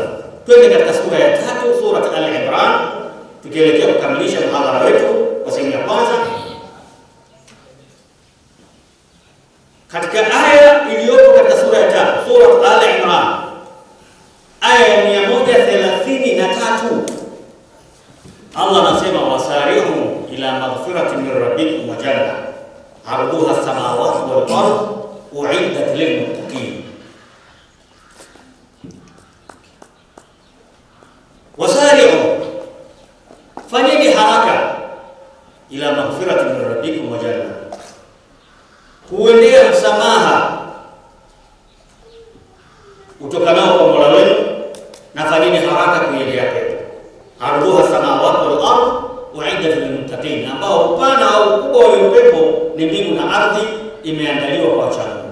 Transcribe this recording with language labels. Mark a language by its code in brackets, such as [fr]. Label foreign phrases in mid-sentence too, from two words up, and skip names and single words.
[sw] Twende katika sura ya 3, sura Al-Imran, tukielekea kukamilisha muhadhara wetu kwa sehemu ya kwanza. Katika aya iliyopo katika sura ya 3, sura Al-Imran, aya ya 133, Allah anasema [ar] وسارعوا إلى مغفرة من ربكم وجنة عرضها السماوات والأرض أعدت للمتقين. [sw] Wasari'u, fanyeni haraka [ar] إلى مغفرة من ربكم وجنة, [sw] kuendea msamaha utokanao kwa Mola wenu, na fanyeni haraka kuendea pepo. [ar] عرضها السماوات والأرض أعدت للمتقين, [sw] ambao upana au ukubwa wa pepo ni mbingu na ardhi, imeandaliwa kwa wacha Mungu.